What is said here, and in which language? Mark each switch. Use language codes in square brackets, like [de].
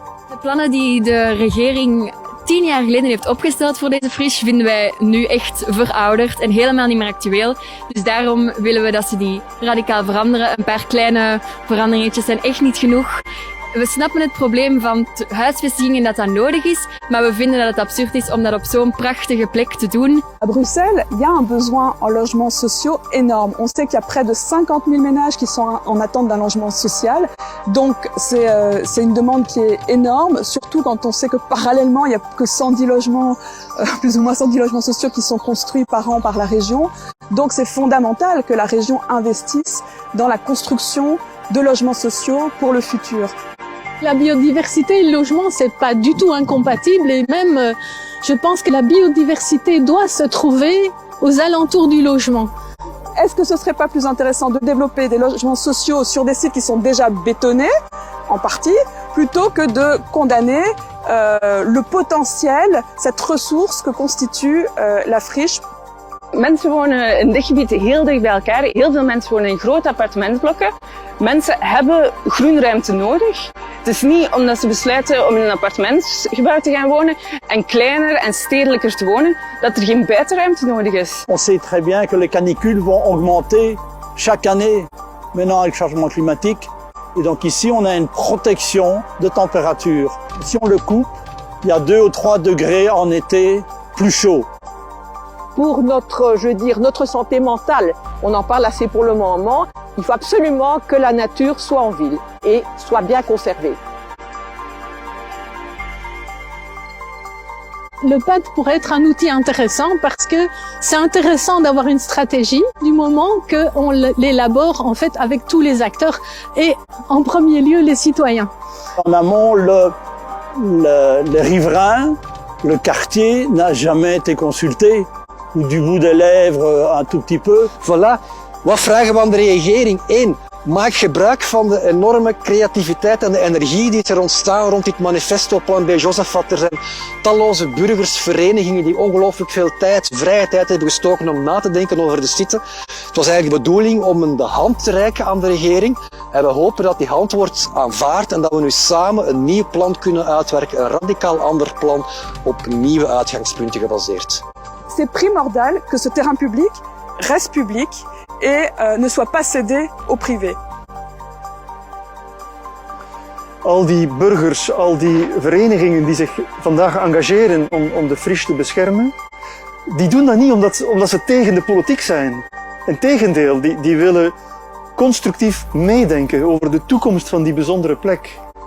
[nl] De plannen die de regering 10 jaar geleden heeft opgesteld voor deze friche vinden wij nu echt verouderd en helemaal niet meer actueel. Dus daarom willen we dat ze die radicaal veranderen. Een paar kleine veranderingetjes zijn echt niet genoeg. We snappen het probleem van huisvesting en dat dat nodig is, maar we vinden dat het absurd is om dat op zo'n prachtige plek te doen. [fr] À Bruxelles, il y a un besoin en logements sociaux énorme. On sait qu'il y a près de 50 000 ménages qui sont en attente d'un logement social. Donc c'est une demande qui est énorme, surtout quand on sait que parallèlement, il y a que 110 logements, plus ou moins 110 logements sociaux qui sont construits par an par la région. Donc c'est fondamental que la région investisse dans la construction de logements sociaux pour le futur. La biodiversité et le logement, c'est pas du tout incompatible et même, je pense que la biodiversité doit se trouver aux alentours du logement. Est-ce que ce serait pas plus intéressant de développer des logements sociaux sur des sites qui sont déjà bétonnés, en partie, plutôt que de condamner le potentiel, cette ressource que constitue la friche? [nl] Mensen wonen in dit gebied heel dicht bij elkaar. Heel veel mensen wonen in grote appartementblokken. Mensen hebben groenruimte nodig. Het is niet omdat ze besluiten om in een appartementsgebouw te gaan wonen en kleiner en stedelijker te wonen, dat er geen buitenruimte nodig is. [fr] On sait très bien que les canicules vont augmenter chaque année maintenant avec le changement climatique. Et donc ici, on a une protection de température. Si on le coupe, il y a 2 ou 3 degrés en été plus chaud. Pour notre santé mentale, on en parle assez pour le moment, il faut absolument que la nature soit en ville et soit bien conservée. Le PAD pourrait être un outil intéressant parce que c'est intéressant d'avoir une stratégie du moment qu'on l'élabore en fait avec tous les acteurs et en premier lieu les citoyens. En amont, les riverains, le quartier n'a jamais été consulté. Ou du bout des lèvres un tout petit peu. Voilà. [nl] Wat vragen we aan de regering? 1. Maak gebruik van de enorme creativiteit en de energie die er ontstaan rond dit manifestoplan bij Josafat. Er zijn talloze burgersverenigingen die ongelooflijk veel vrije tijd hebben gestoken om na te denken over de site. Het was eigenlijk de bedoeling om de hand te reiken aan de regering. En we hopen dat die hand wordt aanvaard en dat we nu samen een nieuw plan kunnen uitwerken. Een radicaal ander plan op nieuwe uitgangspunten gebaseerd. [fr] C'est primordial que ce terrain public reste public et ne soit pas cédé au privé. [nl] Al die burgers, al die verenigingen die zich vandaag engageren om de friche te beschermen, die doen dat niet omdat ze tegen de politiek zijn. Integendeel, die willen constructief meedenken over de toekomst van die bijzondere plek.